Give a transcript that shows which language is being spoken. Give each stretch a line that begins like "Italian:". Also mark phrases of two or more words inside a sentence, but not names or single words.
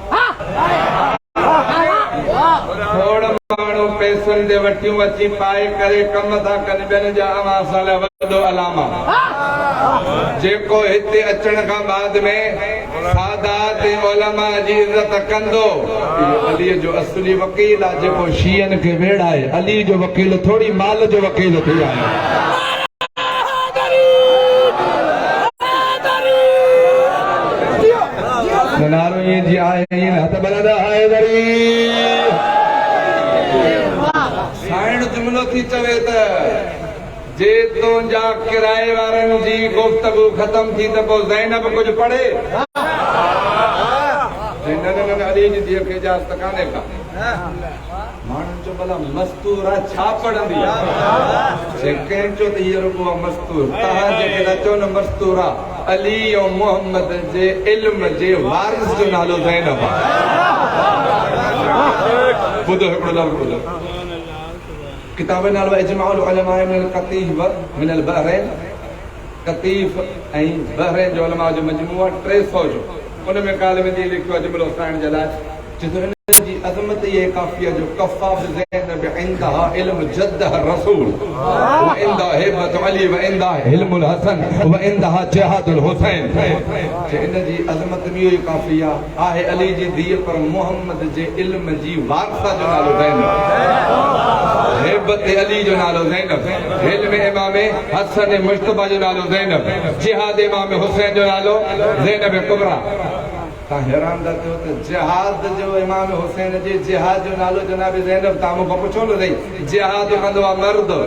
Sindhi: खोड़ माण्हू पैसनि ते वठियूं अची पाए करे कम था कनि ॿियनि जा अवां सां वॾो अलामा जेको हिते अचण खां बाद में सादात उलमा जी इज़त कंदो अलीअ जो असली वकील आहे जेको शीयन खे वेड़ाए अली जो वकील थोड़ी माल जो वकील थी आहे नारो ये जी आए हथ बलदा हैदरी साइण जुमलो थी चवे त जे तुंहिंजा किराए वारनि जी गुफ्तगू ख़त्म थी त पोइ ज़ैनब कुझु पढ़े न अली जी धीअ खे इजाज़त कान्हे का माण्हुनि चयो भला मस्तूरा छा पढ़ंदी आहे कंहिं चयो त हीअ रुॻो आहे मस्तूर तव्हां जेके था चओ न मस्तूरा अली ऐं मोहम्मद जे इल्म जे वारिस जो नालो ज़ैनब आहे ॿुधो हिकिड़ो लफ़्ज़ ॿुधो किताब नालो इजमाउल उलमा मिनल कतीफ मिनल बहरैन कतीफ ऐं बहरैन जो उलमा जो मजमू आहे 300 जो उन में काल में लिखियो आहे जुमिलो साइण जे लाइ जिते जी अज़मत ये काफिया जो कफ़ाफ
Arabic: زينب عندها علم جدها رسول و عندها هيبة علي و عندها حلم الحسن و عندها جهاد الحسين
Sindhi: इन जी अज़मत में ये काफिया आहे अली जी धीअ पर मोहम्मद जे इल्म जी वारसा जो नालो ज़ैनब हिबत अली जो नालो ज़ैनब इल्म इमाम हसन मुश्तबा जो नालो ज़ैनब जिहाद इमाम हुसैन जो नालो ज़ैनब कुबरा हैरान था थियो त जिहाद जो इमाम हुसैन जे जिहाद जो नालो जनाब ज़ैनब तव्हां मूंखां पुछो न अथई जिहाद कंदो आहे मर्द